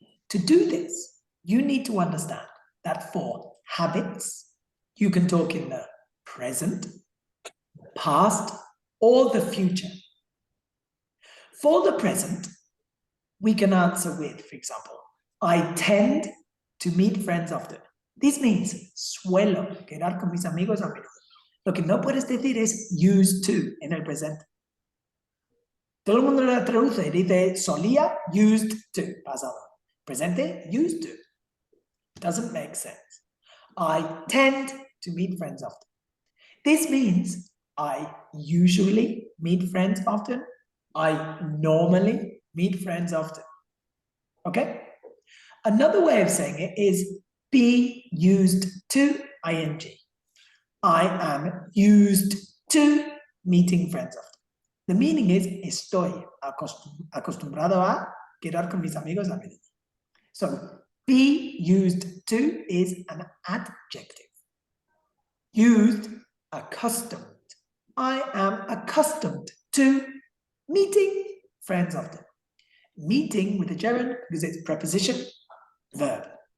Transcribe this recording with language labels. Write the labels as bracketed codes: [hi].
[en] To do this, you need to understand that for habits, you can talk in the present, past, or the future. For the present, we can answer with, for example, I tend to meet friends often. This means [es] suelo quedar con mis amigos a menudo. Lo que no puedes decir es used to en el presente. Todo el mundo lo traduce y dice solía, used to, pasado. [en] Presente, used to. Doesn't make sense. I tend to meet friends often. This means I usually meet friends often. I normally meet friends often. Okay? Another way of saying it is be used to ing. I am used to meeting friends often. The meaning is [es] estoy acostumbrado a quedar con mis amigos a menudo. [en] So be used to is an adjective. Used, accustomed. I am accustomed to meeting friends often. Meeting with a gerund because it's preposition, verb.